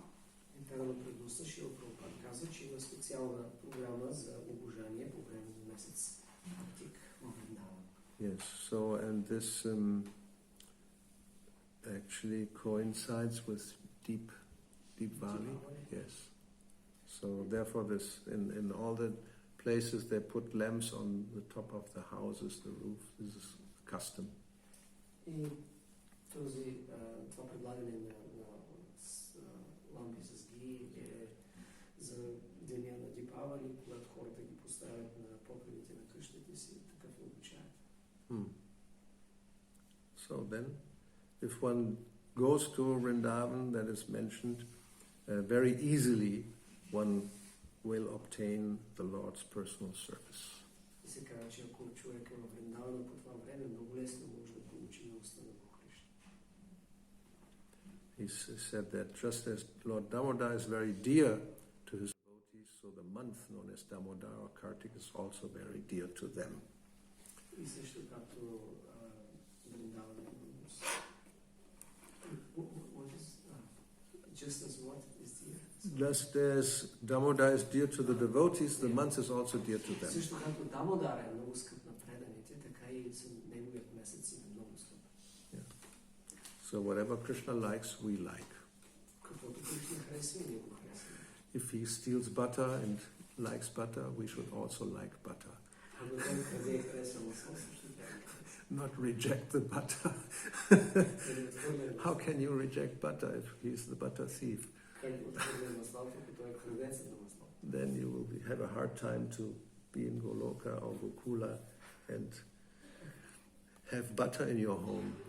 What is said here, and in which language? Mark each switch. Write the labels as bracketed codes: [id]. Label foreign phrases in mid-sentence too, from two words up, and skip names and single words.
[en] Yes, so and this actually coincides with Deep Valley. Yes. So therefore this in all the places they put lamps on the top of the houses, the roof. This is custom. [bg] Това предлагане на лампи с ги е за деня на Дипавали, когато хората ги поставят на покривите на къщите си, такъв е обичаят. [en] So then, if one goes to Vrindavan, that is mentioned, very easily one will obtain the Lord's personal service. [bg] И се казва, че ако човек е в Вриндавана по това време, много лесно може да получи милостта на Бог Кришна. [en] He said that just as Lord Damodara is very dear to his devotees, so the month known as Damodara or Kartik is also very dear to them. [bg] И също както Вриндавана [en] just as what is dear? Just as Damodara is dear to the devotees, the month is also dear to them. [bg] Също както Дамодара е много скъп на преданите, така и неговият месец е много скъп. [en] So whatever Krishna likes, we like. [bg] Каквото Кришна харесва, ние го харесваме. [en] If he steals butter and likes butter, we should also like butter. [bg] Ако той краде и харесва масло, също така. [en] Not reject the butter. How can you reject butter if he's the butter thief? Then you will have a hard time to be in Goloka or Gokula and have butter in your home.